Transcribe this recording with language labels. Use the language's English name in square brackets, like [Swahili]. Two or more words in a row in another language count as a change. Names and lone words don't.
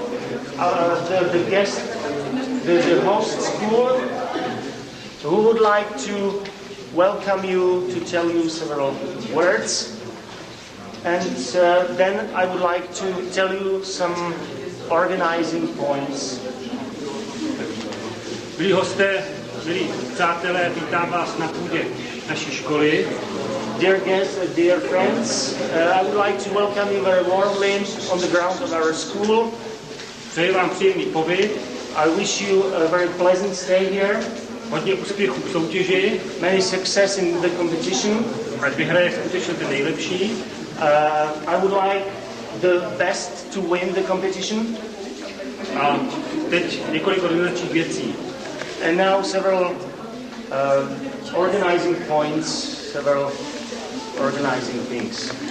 [English] the guest, the host school, who would like to welcome you, to tell you several words. And then I would like to tell you some organizing points. [Czech] Milí hosté, milí přátelé, vítám vás na půdě naší školy. [English] Dear guests, dear friends, I would like to welcome you very warmly on the ground of our school. [Czech] Přeji vám příjemný pobyt. [English] I wish you a very pleasant stay here. [Czech] Hodně úspěchů v soutěži. [English] Many success in the competition. [Czech] Ať vyhraje skutečně ten nejlepší. [English] I would like the best to win the competition. [Czech] A teď několik organizačních věcí. [English] And now several organizing points, several organizing things.